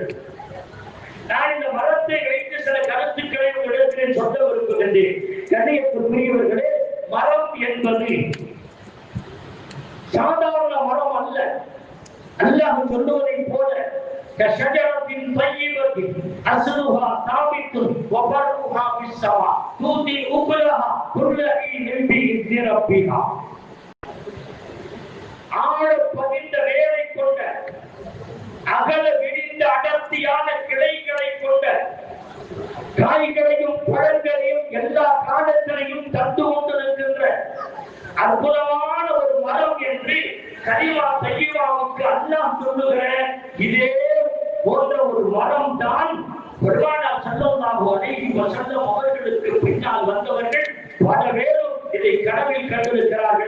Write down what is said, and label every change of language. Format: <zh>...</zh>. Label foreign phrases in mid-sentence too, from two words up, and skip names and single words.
<ta>நான் இந்த மரத்தை வைத்து சில கருத்துக்களை உங்களிடத்திலே சொல்ல விரும்புகின்றேன். கண்ணியத்திற்குரியவர்களே, மரம் என்பது சாதாரண மரம் அல்ல. அல்லாஹ் சொல்லுவதை போல</ta> <ar>கஷஜரத்தின் طيبة أصلها ثابت وفرعها في السماء تؤتي أكلها كل حين بإذن ربها.</ar> <ta>ஆழ பதிந்த வேரை கொண்ட, அகல விரிந்த அடர்த்தியான கிளைகளை கொண்ட, காய்களையும் பழங்களையும் எல்லா காலத்திலையும் தந்து கொண்டிருக்கின்ற அற்புதமான ஒரு மரம் என்று கலிமா தய்யிபாவுக்கு அல்லாஹ் சொல்லுகிற இதே போன்ற ஒரு மரம் தான் பெருமானார்</ta> <ar>صلى الله عليه وسلم</ar> <ta>அவர்களுக்கு பின்னால் வந்தவர்கள் பல பேரும் இதை கனவில் கண்டிருக்கிறார்கள்.</ta>